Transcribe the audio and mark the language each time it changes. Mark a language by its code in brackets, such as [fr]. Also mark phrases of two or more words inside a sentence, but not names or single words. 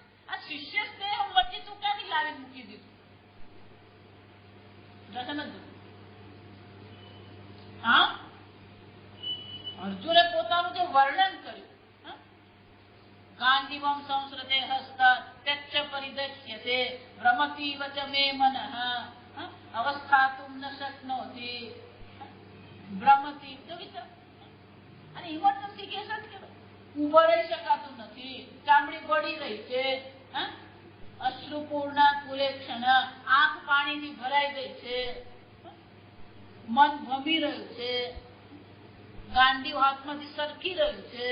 [gu] આ શિષ્ય સ્નેહ વચ્ચે તું ક્યાંથી લાવીને મૂકી દીધું? હા, અર્જુને પોતાનું જે વર્ણન કર્યું, [sa] ગાંધીવમ સંસ્રતે હસ્ત त्यक्ष परिदक्ष्यते भ्रमतीव च मे मनः अवस्थातुं न शक्नोति ભ્રમતી. [gu] અને [en] emergency case [gu] જ કહેવાય. ઉભો રહી શકાતું નથી, ચામડી બળી રહી છે, [sa] અશ્રુપૂર્ણા કુલેક્ષણ, [gu] આંખ પાણીથી ભરાઈ ગઈ છે, મન ભમી રહ્યું છે, ગાંડી હાથમાંથી સરકી રહ્યું છે.